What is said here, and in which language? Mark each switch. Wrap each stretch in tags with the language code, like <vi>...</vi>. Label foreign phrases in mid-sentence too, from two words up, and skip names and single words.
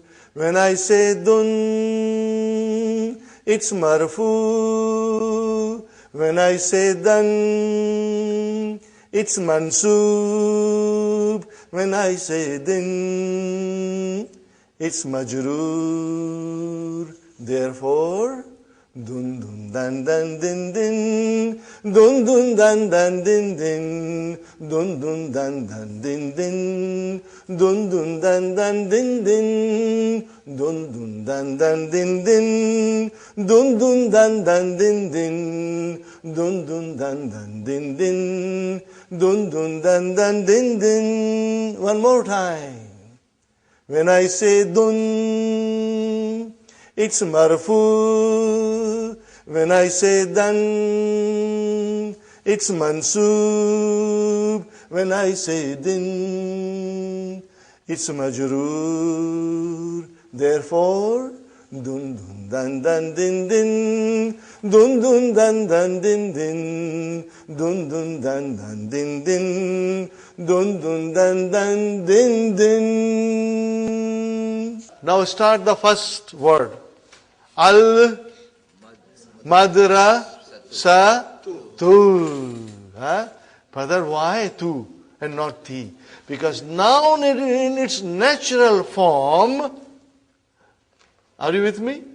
<en>When I say dun, it's marfu. When I say dan, it's mansub. When I say din, it's majrur. Therefore, dun dun dan dan din din, dun dun dan dan din din, dun dun dan dan din din, dun dun dan dan din din, dun dun dan dan din din, dun dun dan dan din din, dun dun dan dan din din, dun dun dan dan din din. One more time. When I say dun, it's marfu. When I say dan, it's mansub. When I say din, it's majrur. Therefore, dun dun dan dan din din, dun dun dan dan din din, dun dun dan dan din din, dun dun dan dan din din. Now start the first word.</en> <ar>المدرسةُ.</ar> <en>Brother, why tu and not ti? Because noun in its natural form, are you with me?</en>